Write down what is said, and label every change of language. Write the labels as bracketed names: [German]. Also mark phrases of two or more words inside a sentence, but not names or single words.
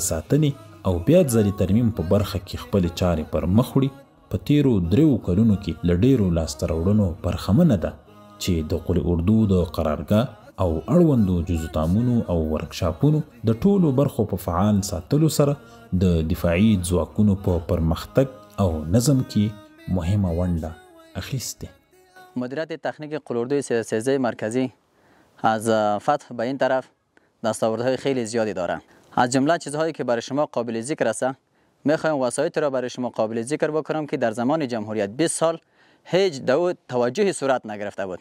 [Pashto] ساتنې او بیا ځلې ترمیم په برخه کې خپل چارې پر مخ وړي، په تیرو 3 کلونو کې له ډیرو لاسته راوړنو برخمنه ده چې د قول اردو د قرارګاه او اړوندو جزوتامونو او ورکشاپونو د ټولو برخو په فعال ساتلو سره د دفاعي ځواکونو په پرمختګ او نظم کې مهمه ونډه اخیسته. [Persian] مدیریت تکنیک قول اردوی 13 مرکزی از فتح به این طرف دستاوردهای خیلی زیادی داره. از جمله چیزهایی که برای شما قابل ذکر است میخوایم وسایط را برای شما قابل ذکر بکنم که در زمان جمهوریت 20 سال هیچ توجهی صورت نگرفته بود.